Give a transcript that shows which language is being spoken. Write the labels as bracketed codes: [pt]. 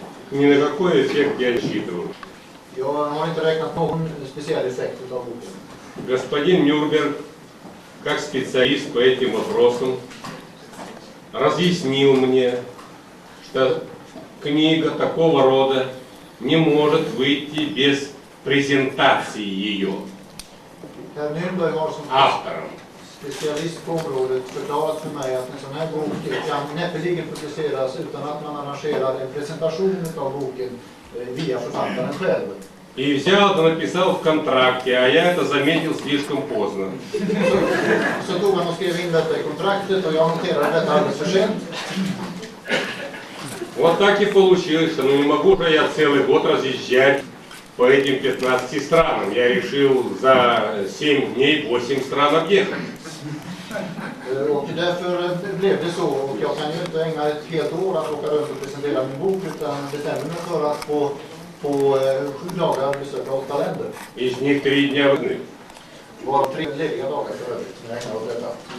[ru] Ни на какой эффект я не рассчитываю. [sv] Jag har inte räknat någon speciell effekt av boken. [ru] Господин Нюрнберг, как специалист по этим вопросам, разъяснил мне, что книга такого рода не может выйти без презентации ее [sv] Herr Nürnberg har som [ru] автором. [sv] specialist på området förklarat för mig att en sån här bok kan näppeligen publiceras utan att man arrangerar en presentation av boken via författaren själv. [ru] И взял это, написал в контракте, а я это заметил слишком поздно. [sv] Så tog han och skrev in detta i kontraktet och jag noterade detta alldeles för sent. [ru] Вот так и получилось, что не могу же я целый год разъезжать по этим 15 странам. Я решил за 7 дней 8 стран объехать. [sv] Och därför blev det så, och jag kan ju inte ägna ett helt år att åka runt och presentera min bok, utan bestämde mig för att på 7 dagar besöka 8 länder. [ru] Из них 3 дня выходных. [sv] Var 3 lediga dagar för övrigt som jag ägnade åt detta.